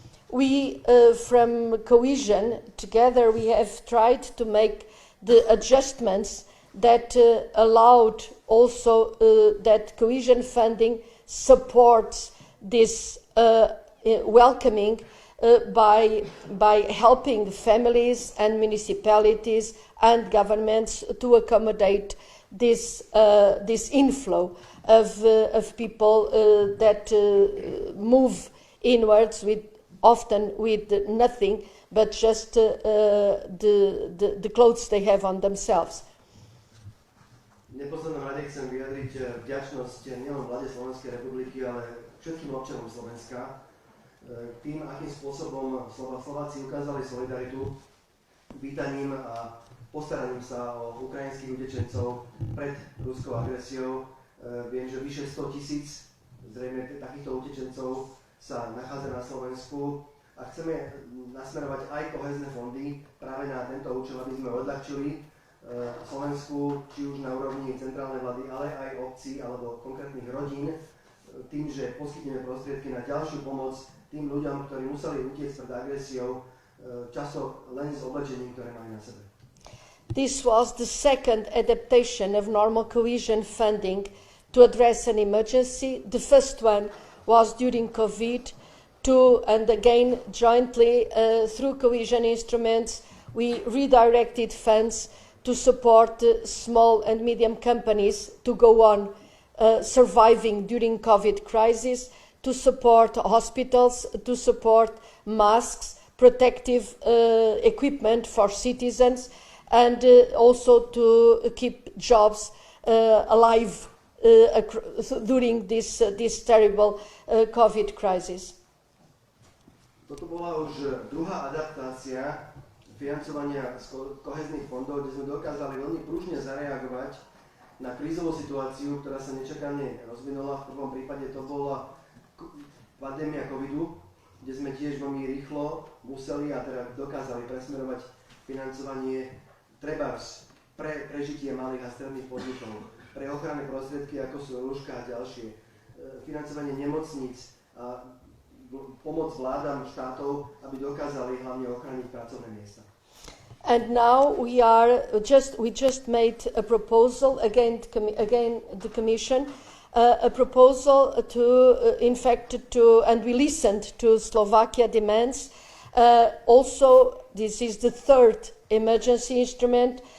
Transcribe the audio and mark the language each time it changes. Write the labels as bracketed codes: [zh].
[en] We, from Cohesion, together we have tried to make the adjustments that allowed also that Cohesion funding supports this welcoming by helping families and municipalities and governments to accommodate this inflow of people that move inwards often with nothing but just the clothes they have on themselves. [sk] V neposlednom rade chcem vyjadriť vďačnosť nielen vláde Slovenskej republiky, ale všetkým občanom Slovenska, tým, akým spôsobom Slováci ukázali solidaritu vítaním a postaraním sa o ukrajinských utečencov pred ruskou agresiou. Viem, že vyše 100,000 zrejme takýchto utečencov sa nachádza na Slovensku a chceme nasmerovať aj kohezné fondy práve na tento účel, aby sme odľahčili Slovensku, či už na úrovni centrálnej vlády, ale aj obcí alebo konkrétnych rodín, tým, že poskytneme prostriedky na ďalšiu pomoc tým ľuďom, ktorí museli utiecť pred agresiou, často len s oblečením, ktoré mali na sebe. [en] This was the second adaptation of normal cohesion funding to address an emergency. The first one was during COVID, and again jointly through cohesion instruments we redirected funds to support small and medium companies to go on surviving during COVID crisis, to support hospitals, to support masks, protective equipment for citizens, and also to keep jobs alive during this terrible COVID crisis. [sk] Toto bola už druhá adaptácia financovania z kohezných fondov, kde sme dokázali veľmi pružne zareagovať na krízovú situáciu, ktorá sa nečakane rozvinula. V prvom prípade to bola pandémia covidu, kde sme tiež veľmi rýchlo museli a teda dokázali presmerovať financovanie trebárs pre prežitie malých a stredných podnikov, pre ochranné prostriedky, ako sú lôžka a ďalšie, financovanie nemocníc a pomoc vládam štátov, aby dokázali hlavne ochrániť pracovné miesta. [en] And now we just made a proposal again the Commission, a proposal and we listened to Slovakia demands. Also, this is the third emergency instrument.